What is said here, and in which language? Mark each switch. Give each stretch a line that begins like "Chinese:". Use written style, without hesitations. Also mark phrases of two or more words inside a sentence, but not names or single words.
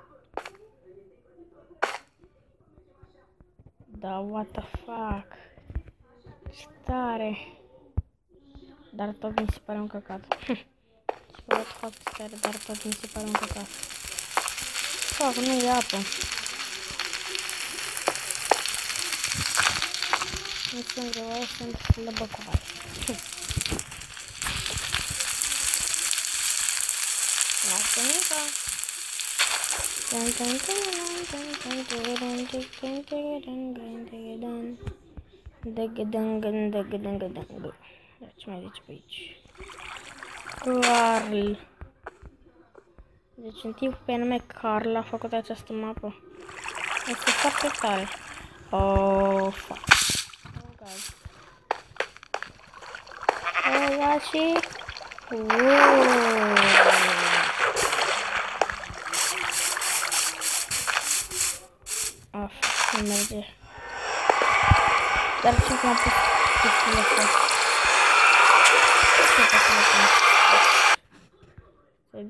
Romanian: Da,
English: what the fuck?
Romanian: Ce tare! Dar tot mi se pare un căcat.
English: Și what the fuck,
Romanian: ce tare, dar tot mi se pare un căcat. Fuck, nu e apă. Nu sunt greu, sunt slăbăcoare. Lasă mica. Ce mai zici pe aici? Carl. Deci un tip pe nume Carl a făcut această mapă. Este foarte tare.
English: Oh, fuck. Oh, God. Oh, God,
Romanian: și... Fuck, nu merge. Dar ce m-am pus chestiile astea? Ce pot să le pun?